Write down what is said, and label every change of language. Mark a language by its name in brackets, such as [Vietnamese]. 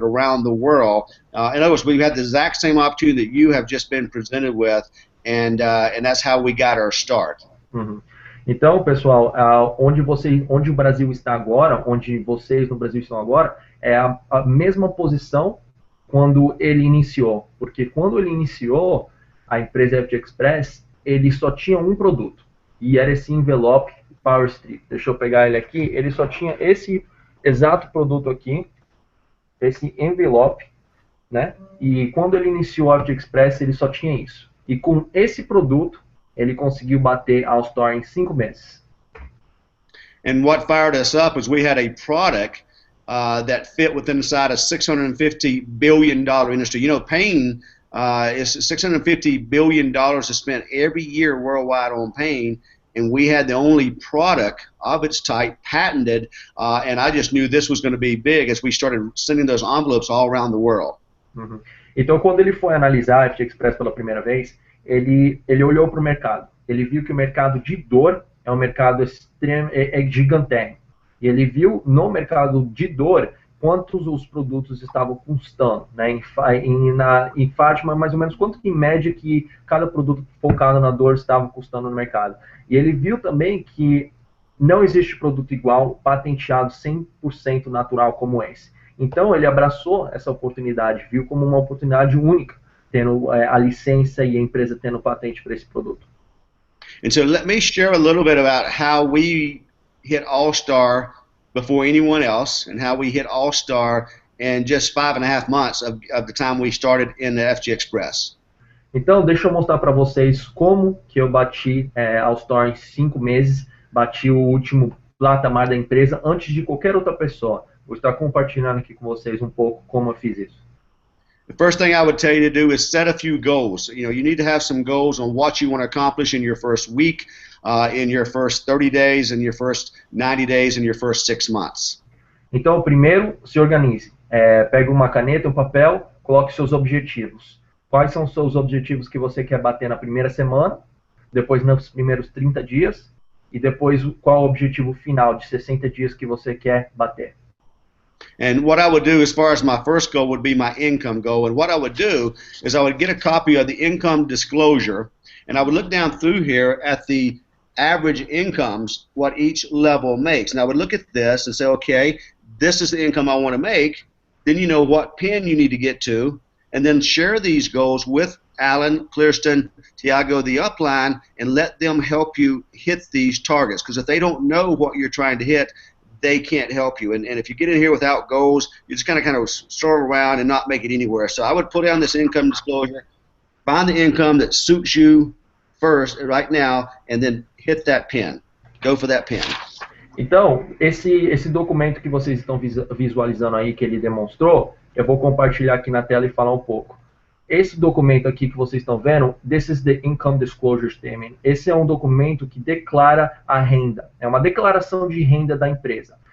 [English] but around the world. In other words, we've had the exact same opportunity that you have just been presented with, and that's how we got our start. Uhum. [Portuguese] Então, pessoal, onde o Brasil está agora, onde vocês no Brasil estão agora, é a mesma posição quando ele iniciou. Porque quando ele iniciou a empresa FGXpress, ele só tinha um produto. E era esse envelope Power Strip. Deixa eu pegar ele aqui. Ele só tinha esse exato produto aqui, esse envelope, né? E quando ele iniciou a FGXpress, ele só tinha isso. E com esse produto, ele conseguiu bater a All-Star em 5 meses. [English] And what fired us up was we had a product that fit within inside a $650 billion industry. You know, pain is $650 billion is spent every year worldwide on pain, and we had the only product of its type patented, and I just knew this was going to be big as we started sending those envelopes all around the world. Uhum. [Portuguese] Então, quando ele foi analisar a FGXpress pela primeira vez, ele olhou para o mercado. Ele viu que o mercado de dor é um mercado gigantesco. E ele viu no mercado de dor quantos os produtos estavam custando, né? Em Fátima, mais ou menos quanto em média que cada produto focado na dor estava custando no mercado. E ele viu também que não existe produto igual, patenteado 100% natural como esse. Então ele abraçou essa oportunidade, viu como uma oportunidade única, tendo a licença e a empresa tendo patente para esse produto. [English] And so let me share a little bit about how we hit All-Star before anyone else, and how we hit All-Star in just 5.5 months of the time we started in the FGXpress. [Portuguese] Então, deixa eu mostrar para vocês como que eu bati All-Star em 5 meses, bati o último patamar da empresa antes de qualquer outra pessoa. Vou estar compartilhando aqui com vocês um pouco como eu fiz isso. [English] The first thing I would tell you to do is set a few goals. You need to have some goals on what you want to accomplish in your first week, in your first 30 days, in your first 90 days, in your first 6 months. Então, primeiro, se organize. Pegue uma caneta, um papel, coloque seus objetivos. Quais são os seus objetivos que você quer bater na primeira semana, depois nos primeiros 30 dias, e depois qual o objetivo final de 60 dias que você quer bater. And what I would do as far as my first goal would be my income goal. And what I would do is I would get a copy of the income disclosure, and I would look down through here at the average incomes, what each level makes. And I would look at this and say, okay, this is the income I want to make. Then you know what pin you need to get to, and then share these goals with Alan, Clearston, Tiago, the upline, and let them help you hit these targets. Because if they don't know what you're trying to hit, they can't help you. And if you get in here without goals, you just kind of stroll around and not make it anywhere. So I would put down this income disclosure, find the income that suits you first, right now, and then hit that pin. Go for that pin. [Portuguese] Então, esse documento que vocês estão visualizando aí, que ele demonstrou, eu vou compartilhar aqui na tela e falar um pouco. Esse documento aqui que vocês estão vendo, [English] this is the Income Disclosure Statement. [Portuguese] Esse é um documento que declara a renda. É uma declaração de renda da empresa.